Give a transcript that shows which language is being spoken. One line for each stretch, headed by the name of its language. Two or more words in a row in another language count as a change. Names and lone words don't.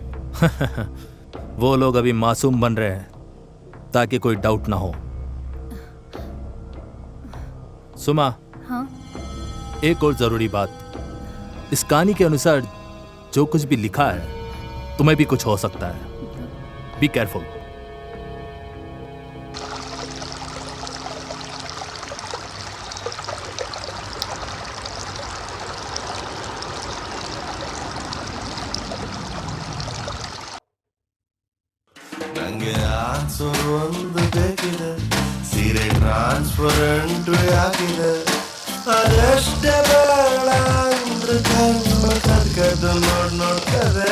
Hindi: वो लोग अभी मासूम बन रहे हैं ताकि कोई डाउट ना हो। सुमा, हाँ? एक और जरूरी बात, इस कहानी के अनुसार जो कुछ भी लिखा है तुम्हें भी कुछ हो सकता है।
English: be careful.
Kannada: ನಂಗೆ ಆನ್ಸರ್ ಒಂದು ಬೇಕಿದೆ, ಸೀರೆ ಟ್ರಾನ್ಸ್ಪರೆಂಟ್ ಆಗಿದೆ, ಅದಷ್ಟೇ ಬೇಡ ಅಂದ್ರೆ ಕಣ್ಣು ಕದ್ಕದ್ದು ನೋಡ್ತದೆ.